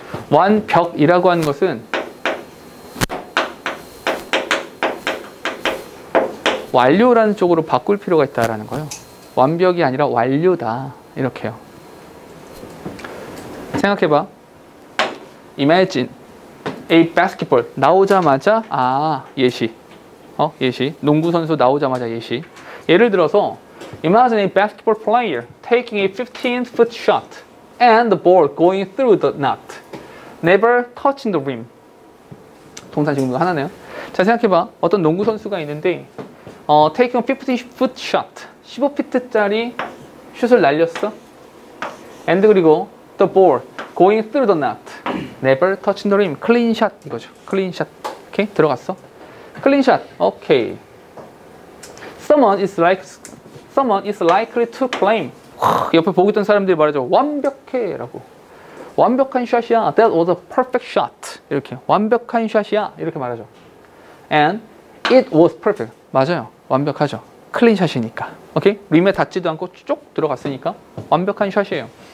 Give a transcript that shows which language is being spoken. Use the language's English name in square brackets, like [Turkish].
[Korean] 완벽이라고 하는 것은 완료라는 쪽으로 바꿀 필요가 있다라는 거예요. 완벽이 아니라 완료다. 이렇게요. 생각해봐. [English] Imagine a basketball. [Korean] 나오자마자 예시. 예시. 농구 선수 나오자마자 예시. 예를 들어서 [English] Imagine a basketball player taking a 15-foot shot and the ball going through the net. Never touching the rim. [Korean] 동사 지금 하나네요. 자, 생각해봐. 어떤 농구 선수가 있는데 [English] taking a 15-foot shot. [Korean] 15피트짜리 슛을 날렸어. [English] And 그리고 the ball going through the net. Never touching the rim. clean shot 이거죠. clean shot. 오케이? 들어갔어. clean shot. 오케이. Someone is likely to claim. [Korean] 옆에 보고 있던 사람들이 말하죠. 완벽해 라고. 완벽한 샷이야. [English] That was a perfect shot. [Korean] 이렇게. 완벽한 샷이야. 이렇게 말하죠. [English] And it was perfect. [Korean] 맞아요. 완벽하죠. 클린 샷이니까. 오케이? 림에 닿지도 않고 쭉 들어갔으니까 완벽한 샷이에요.